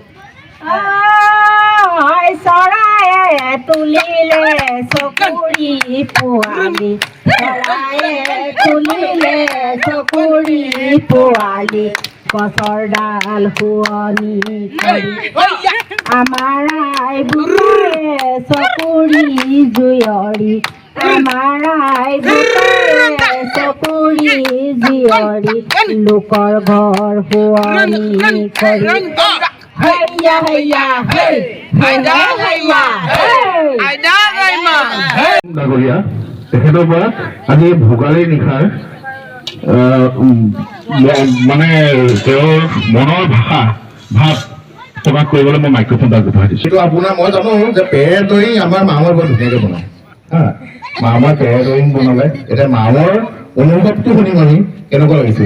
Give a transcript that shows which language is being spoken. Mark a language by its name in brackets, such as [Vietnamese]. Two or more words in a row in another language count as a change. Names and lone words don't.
[Assamese] চৰায়ে তুলিলে চকুৰি পোৱালি চৰায়ে তুলিলে চকুৰি পোৱালি গছৰ ডাল শুৱনি আমাৰ আই বুঢ়ায়ে চকুৰি জুয়ৰি আমাৰ আই বুঢ়ায়ে চকুৰি জুয়ৰি লোকৰ ঘৰ শুৱনি কৰি Hayya hayya hey hayda hayya hey hayda hayma গাগলিয়া তেখেতৰ পৰা আজি ভোগালী নিশাৰ মানে তেওঁৰ মনৰ ভাষা ভাৱ প্ৰকাশ কৰিবলৈ মই মাইক্ৰফোনটা আগবঢ়াই দিছোঁ। এইটো আপোনাৰ মই জানো যে পেৰ দৈ আমাৰ মামৰ বৰ ধুনীয়াকৈ বনায় হা মামৰ পেৰ দৈ বনালে এতিয়া মামৰ অনুভৱটো শুনিম আমি কেনেকুৱা লাগিছিল।